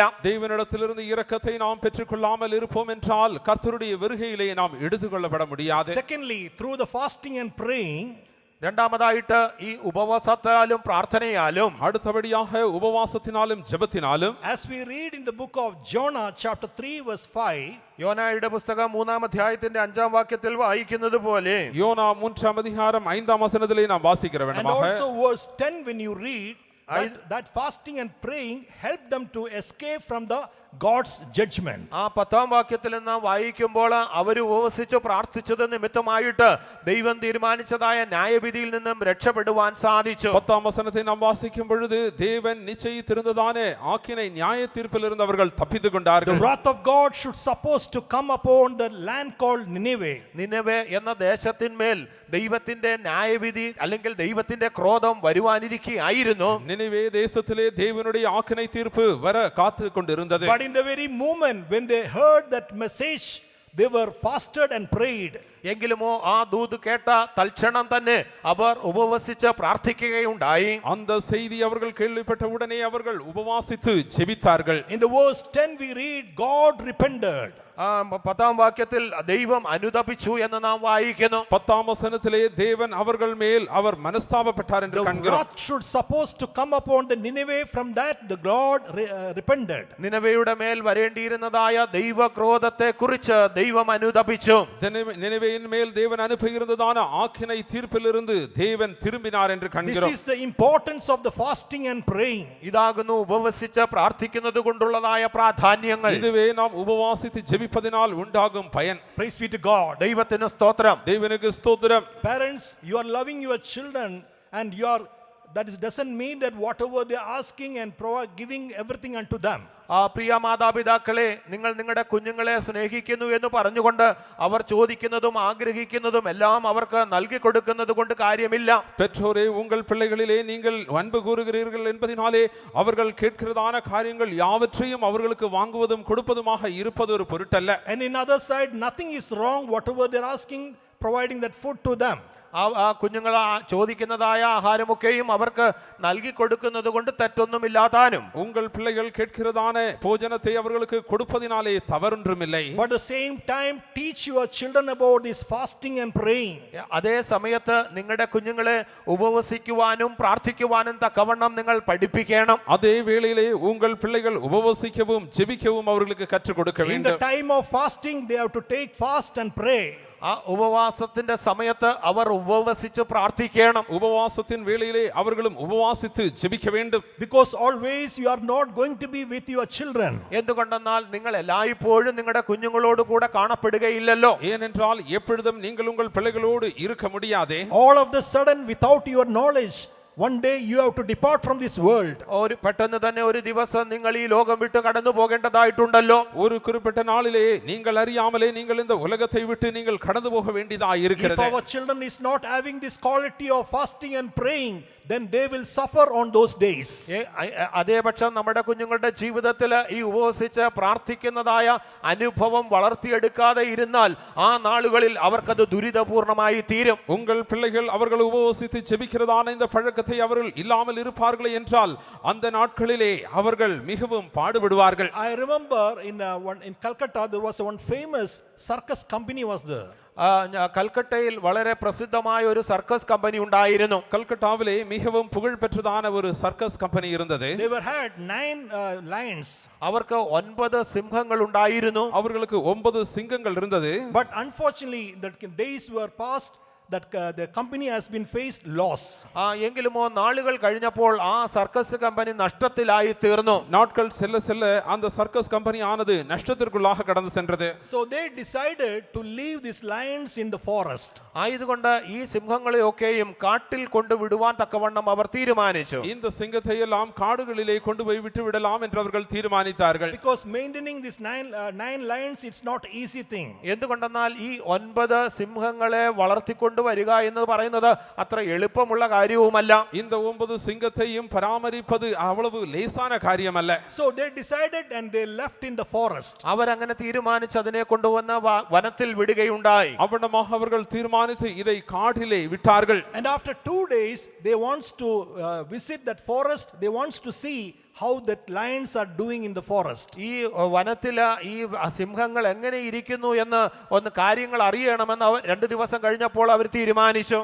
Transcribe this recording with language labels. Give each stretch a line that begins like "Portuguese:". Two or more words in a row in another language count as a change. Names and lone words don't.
Tamil: தேவனிடத்திலிருந்து இரக்கத்தை நாம் பெற்றுக்கொள்ளாமல் இருப்போம் என்றால் கர்த்தருடைய வருகையிலே நாம் எடுத்துக்கொள்ளப்பட முடியாது.
English: Secondly, through the fasting and praying,
Malayalam: രണ്ടാമതായിട്ട് ഈ ഉപവാസത്താലും പ്രാർത്ഥനയാലും
Tamil: அடுத்தபடியாக உபவாசத்தினாலும் ஜெபத்தினாலும்
English: as we read in the book of Jonah chapter 3 verse 5,
Malayalam: യോനായുടെ പുസ്തകം 3-ാം അധ്യായത്തിന്റെ 5-ാം വാക്യത്തിൽ വായിക്കുന്നത് പോലെ
Tamil: யோனா 3-ஆம் அதிகாரம் 5-ஆம் வசனத்திலே நாம் வாசிக்கிற
English: and
Tamil: வேண்டுமாக
English: also verse 10, when you read that fasting and praying help them to escape from the God's judgment.
Malayalam: ആ 10-ാം വാക്യത്തിൽ നാം വായിക്കുമ്പോൾ അവർ ഉപവസിച്ച് പ്രാർത്ഥിച്ചത് നിമിത്തമായിട്ട് ദൈവം തീരുമാനിച്ചതായ ന്യായവിധിയിൽ നിന്നും രക്ഷപ്പെടുവാൻ സാധിച്ചു.
Tamil: 10-ஆம் வசனத்தை நாம் வாசிக்கும் பொழுது தேவன் நிச்சயித்திருந்ததானே ஆக்கினை நியாய தீர்ப்பிலிருந்து அவர்கள் தப்பித்துக்
English: The
Tamil: கொண்டார்கள்.
English: wrath of God should supposed to come upon the land called Nineveh.
Malayalam: നിനവെ എന്ന ദേശത്തിന്മേൽ ദൈവത്തിന്റെ ന്യായവിധി അല്ലെങ്കിൽ ദൈവത്തിന്റെ ക്രോധം വരുവാനിരിക്കുകയായിരുന്നു.
Tamil: நினிவே தேசத்திலே தேவனுடைய ஆக்கினை தீர்ப்பு வர காத்து கொண்டிருந்தது.
English: But in the very moment when they heard that message, they were fasted and prayed.
Malayalam: എങ്കിലുമോ ആ ദൂത് കേട്ട തൽക്ഷണം തന്നെ അവർ ഉപവസിച്ച് പ്രാർത്ഥിക്കുകയുണ്ടായി.
Tamil: அந்த செய்தி அவர்கள் கேள்விப்பட்ட உடனே அவர்கள் உபவாசித்து ஜெபித்தார்கள்.
English: In the verse 10 we read, God repented.
Malayalam: 10-ാം വാക്യത്തിൽ ദൈവം അനുതപിച്ചു എന്ന് നാം വായിക്കുന്നു.
Tamil: 10-ஆம் வசனத்திலே தேவன் அவர்கள் மேல் அவர் மனஸ்தாபப்பட்டார் என்று
English: The
Tamil: காண்கிறோம்.
English: wrath should supposed to come upon the Nineveh. From that the God repented.
Malayalam: നിനവയുടെ മേൽ വരേണ്ടിയിരുന്നതായ ദൈവക്രോധത്തെ കുറിച്ച് ദൈവം അനുതപിച്ചു.
Tamil: நினிவேயின் மேல் தேவன் அனுப்புகிறதான ஆக்கினை தீர்ப்பிலிருந்து தேவன் திரும்பினார் என்று
English: This
Tamil: காண்கிறோம்.
English: is the importance of the fasting and praying.
Malayalam: ഇതാകുന്നു ഉപവസിച്ച് പ്രാർത്ഥിക്കുന്നത് കൊണ്ടുള്ളതായ പ്രാധാന്യങ്ങൾ.
Tamil: இதுவே நாம் உபவாசித்து ஜெபிப்பதினால் உண்டாகும் பயன்.
English: Praise be to God.
Malayalam: ദൈവത്തിന് സ്തോത്രം.
Tamil: தேவனுக்கு ஸ்தோத்திரம்.
English: Parents, you are loving your children and you are, that doesn't mean that whatever they are asking and giving everything unto them.
Malayalam: പ്രിയ മാതാപിതാക്കളെ, നിങ്ങൾ നിങ്ങളുടെ കുഞ്ഞുങ്ങളെ സ്നേഹിക്കുന്നു എന്ന് പറഞ്ഞുകൊണ്ട് അവർ ചോദിക്കുന്നതും ആഗ്രഹിക്കുന്നതും എല്ലാം അവർക്ക് നൽകി കൊടുക്കുന്നത് കൊണ്ട് കാര്യമില്ല.
Tamil: பெற்றோரே, உங்கள் பிள்ளைகளிலே நீங்கள் அன்பு கூறுகிறீர்கள் என்பதினாலே அவர்கள் கேட்கிறதான காரியங்கள் யாவற்றையும் அவர்களுக்கு வாங்குவதும் கொடுப்பதுமாக இருப்பது ஒரு பொருட்டல்ல.
English: And in other side, nothing is wrong whatever they are asking, providing that food to them.
Malayalam: ആ കുഞ്ഞുങ്ങൾ ചോദിക്കുന്നതായ ആഹാരമൊക്കെയും അവർക്ക് നൽകി കൊടുക്കുന്നത് കൊണ്ട് തെറ്റൊന്നുമില്ലാതാനും
Tamil: உங்கள் பிள்ளைகள் கேட்கிறதான போஜனத்தை அவர்களுக்கு கொடுப்பதினாலே தவறொன்றுமில்லை.
English: But at the same time, teach your children about this fasting and praying.
Malayalam: അതേ സമയത്ത് നിങ്ങളുടെ കുഞ്ഞുങ്ങളെ ഉപവസിക്കുവാനും പ്രാർത്ഥിക്കുവാനും തക്കവണ്ണം നിങ്ങൾ പഠിപ്പിക്കണം.
Tamil: அதே வேளையிலே உங்கள் பிள்ளைகள் உபவாசிக்கவும் ஜெபிக்கவும் அவர்களுக்கு கற்றுக் கொடுக்க
English: In the
Tamil: வேண்டும்.
English: time of fasting, they have to take fast and pray.
Malayalam: ആ ഉപവാസത്തിന്റെ സമയത്ത് അവർ ഉപവസിച്ച് പ്രാർത്ഥിക്കണം.
Tamil: உபவாசத்தின் வேளையிலே அவர்களும் உபவாசித்து ஜெபிக்க வேண்டும்.
English: Because always you are not going to be with your children.
Malayalam: എന്തുകൊണ്ടെന്നാൽ നിങ്ങൾ എല്ലായ്പ്പോഴും നിങ്ങളുടെ കുഞ്ഞുങ്ങളോട് കൂടെ കാണപ്പെടുകയില്ലല്ലോ.
Tamil: ஏனென்றால் எப்பொழுதும் நீங்கள் உங்கள் பிள்ளைகளோடு இருக்க முடியாதே.
English: All of the sudden, without your knowledge, one day you have to depart from this world.
Malayalam: പെട്ടെന്ന് തന്നെ ഒരു ദിവസം നിങ്ങൾ ഈ ലോകം വിട്ട് കടന്നു പോകേണ്ടതായിട്ടുണ്ടല്ലോ.
Tamil: ஒரு குறிப்பிட்ட நாளிலே நீங்கள் அறியாமலே நீங்கள் இந்த உலகத்தை விட்டு நீங்கள் கடந்து போக வேண்டியதாய்
English: If
Tamil: இருக்கிறது.
English: our children is not having this quality of fasting and praying, then they will suffer on those days.
Malayalam: അതേപക്ഷം നമ്മുടെ കുഞ്ഞുങ്ങളുടെ ജീവിതത്തിൽ ഈ ഉപവസിച്ച് പ്രാർത്ഥിക്കുന്നതായ അനുഭവം വളർത്തിയെടുക്കാതെ ഇരുന്നാൽ ആ നാളുകളിൽ അവർക്കത് ദുരിതപൂർണമായി തീരും.
Tamil: உங்கள் பிள்ளைகள் அவர்கள் உபவாசித்து ஜெபிக்கிறதான இந்த பழக்கத்தை அவர்கள் இல்லாமல் இருப்பார்கள் என்றால் அந்த நாட்களிலே அவர்கள் மிகவும் பாடுபடுவார்கள்.
English: I remember in Calcutta there was one famous circus company was there.
Malayalam: കൽക്കട്ടയിൽ വളരെ പ്രസിദ്ധമായ ഒരു
English: circus company
Malayalam: ഉണ്ടായിരുന്നു.
Tamil: கல்கட்டாவிலே மிகவும் புகழ் பெற்றதான ஒரு
English: circus company
Tamil: இருந்தது.
English: They had 9 lions.
Malayalam: അവർക്ക് 9 സിംഹങ്ങൾ ഉണ്ടായിരുന്നു.
Tamil: அவர்களுக்கு 9 சிங்கங்கள் இருந்தது.
English: But unfortunately the days were passed that the company has been faced loss.
Malayalam: എങ്കിലുമോ നാളുകൾ കഴിഞ്ഞപ്പോൾ ആ
English: circus company
Malayalam: നഷ്ടത്തിലായി തീർന്നു.
Tamil: நாட்கள் செல்ல செல்ல அந்த
English: circus company
Tamil: ஆனது நஷ்டத்திற்குள்ளாக கடந்து சென்றது.
English: So they decided to leave these lions in the forest.
Malayalam: ആയതുകൊണ്ട് ഈ സിംഹങ്ങളെയൊക്കെയും കാട്ടിൽ കൊണ്ടുവിടുവാൻ തക്കവണ്ണം അവർ തീരുമാനിച്ചു.
Tamil: இந்த சிங்கத்தை எல்லாம் காடுகளிலே கொண்டு போய் விட்டு விடலாம் என்று அவர்கள் தீர்மானித்தார்கள்.
English: Because maintaining these 9 lions it's not easy thing.
Malayalam: എന്തുകൊണ്ടെന്നാൽ ഈ 9 സിംഹങ്ങളെ വളർത്തിക്കൊണ്ട് വരിക എന്ന് പറയുന്നത് അത്ര എളുപ്പമുള്ള കാര്യവുമല്ല.
Tamil: இந்த 9 சிங்கத்தையும் பராமரிப்பது அவ்வளவு லேசான காரியமல்ல.
English: So they decided and they left in the forest.
Malayalam: അവരങ്ങനെ തീരുമാനിച്ച് അതിനെ കൊണ്ടുവന്ന് വനത്തിൽ വിടുകയുണ്ടായി.
Tamil: அவனமாக அவர்கள் தீர்மானித்து இதை காட்டிலே விட்டார்கள்.
English: And after 2 days they wants to visit that forest. They wants to see how that lions are doing in the forest.
Malayalam: ഈ വനത്തില് ഈ സിംഹങ്ങൾ എങ്ങനെ ഇരിക്കുന്നു എന്ന് ഒന്ന് കാര്യങ്ങൾ അറിയണമെന്ന് അവർ 2 ദിവസം കഴിഞ്ഞപ്പോൾ അവർ തീരുമാനിച്ചു.